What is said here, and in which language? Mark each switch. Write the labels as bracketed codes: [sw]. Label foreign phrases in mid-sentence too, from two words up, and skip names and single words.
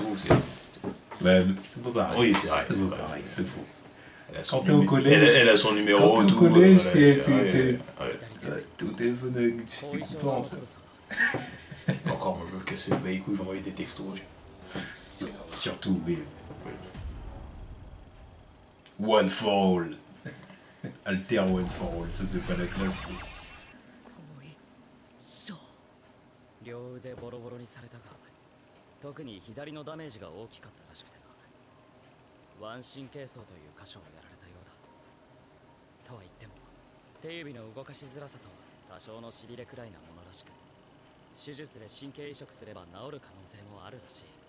[fr] Ouais, c'est pas pareil. Oui, c'est vrai. C'est pas pareil, c'est faux. Quand t'es au collège, elle a son numéro. Quand t'es au tout, collège, ouais, t'es au téléphone avec... T'es content, tu vois. Encore, me casser les couilles, j'envoie des textos. Surtout, oui. [en] One for all. Alter one for all, [fr] ça c'est pas la classe. [ja] 両腕ボロボロにされたが、特に左のダメージが大きかったらしくてな。腕神経層という箇所をやられたようだ。とは言っても手指の動かしづらさと多少のしびれくらいなものらしく、手術で神経移植すれば治る可能性もあるらしい。